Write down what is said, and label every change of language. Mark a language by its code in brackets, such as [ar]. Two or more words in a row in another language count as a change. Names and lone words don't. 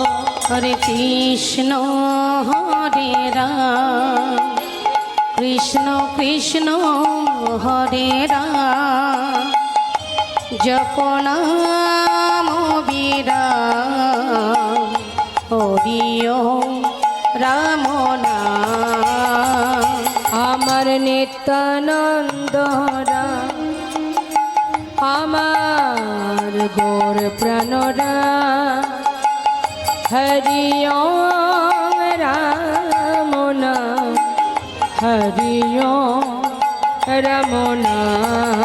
[sa] हरे कृष्ण कृष्ण हरे राम जप नाम विराम हरि ओम राम नाम [bn] আমার নিত্যানন্দ রাম আমার গৌর প্রাণরা হরি ওম রাম নাম হরি ওম রাম নাম